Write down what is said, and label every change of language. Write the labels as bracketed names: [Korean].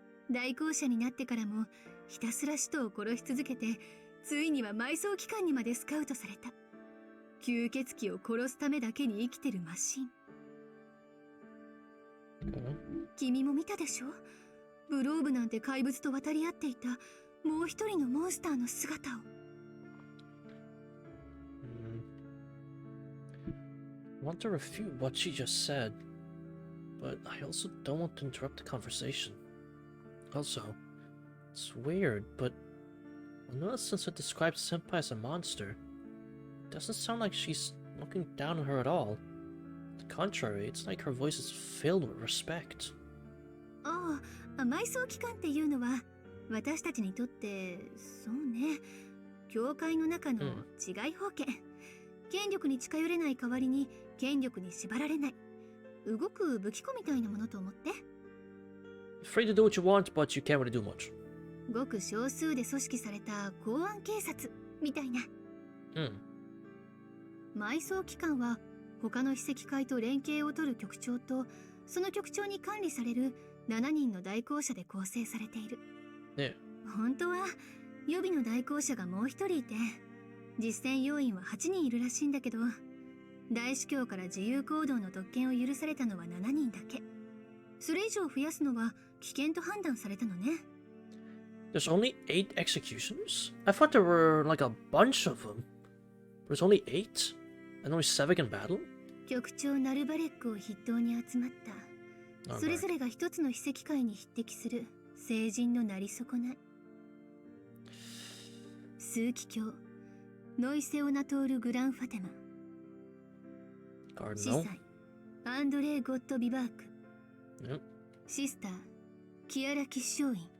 [Japanese] 大公社になってからもひたすら使徒を殺し続けて、ついには埋葬機関にまでスカウトされた。吸血鬼を殺すためだけに生きてるマシン。君も見たでしょ？ブローブなんて怪物と渡り合っていたもう一人のモンスターの姿を。 [English] I want to refute what she just said, but I also don't want to interrupt the conversation. Also, it's weird, but when Millicent describes Senpai as a monster, it doesn't sound like she's looking down on her at all. On the contrary, it's like her voice is filled with respect. [Japanese] ああ、埋葬機関っていうのは私たちにとってそうね、教会の中の治外法権。権力に近寄れない代わりに権力に縛られない、動く武器庫みたいなものと思って。 [English] Free to do what you want, but you can't really do much. [Japanese] ごく少数で組織された公安警察みたいな。埋葬機関は他の秘跡会と連携を取る局長と、その局長に管理される7人の代行者で構成されている。本当は予備の代行者がもう一人いて、実践要員は8人いるらしいんだけど、大司教から自由行動の特権を許されたのは7人だけ。それ以上増やすのは危険と判断されたのね。 [English] There's only 8 executioners? I thought there were like a bunch of them. There's only 8? And only 7 in battle? [Japanese] 局長ナルバレックを筆頭に集まった。それぞれが一つの秘跡界に匹敵する聖人のなり損ない。枢機卿ノイセオナトール・グランファテマ、司祭アンドレイ・ゴット・ビバーク、シスターキアラ・キッショーイン。